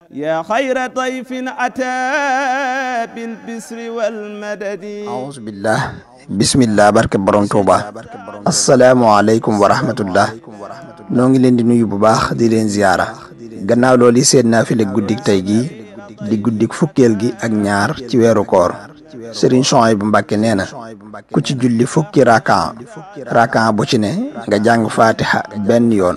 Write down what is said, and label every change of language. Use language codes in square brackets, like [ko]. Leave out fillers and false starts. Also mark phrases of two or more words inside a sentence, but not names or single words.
[ar] يا خير ضيف أتى بالبسر والمدد أعوذ بالله بسم الله [wo] barke borom Touba [ar] السلام عليكم ورحمة الله [wo] noo ngi leen di nuyu bu baax di leen ziyaara gannaaw loolu seen naafile guddik tey gi di guddik fukkeel gi ak ñaar ci weeru koor Sëriñ Souhaïbou Mbacké nee na ku ci julli fukki rakan bu ci ne nga jàng fatiha benn yoon